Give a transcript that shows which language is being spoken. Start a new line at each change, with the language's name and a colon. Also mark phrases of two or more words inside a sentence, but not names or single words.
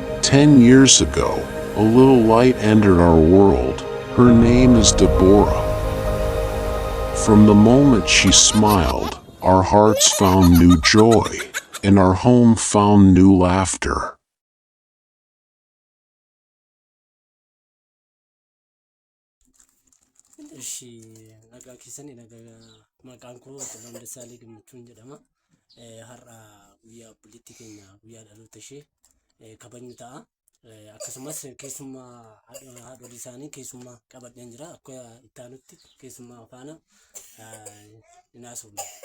English: 10 years ago, a little light entered our world. Her name is Deborah. From the moment she smiled, our hearts found new joy, and our home found new laughter. እሺ ነጋ ኪሰኒ ነጋ
Oromo: maqaan koo Xoloon Dassaalii Gammachuun jedhama. Har'a guyyaa obboleettii keenya guyyaa dhaloota ishee kabajnu ta'a. Akkasumas keessummaa haadholii isaanii keessummaa qabadheen jira. Akka itti aanutti keessummaa faana hin haasofne.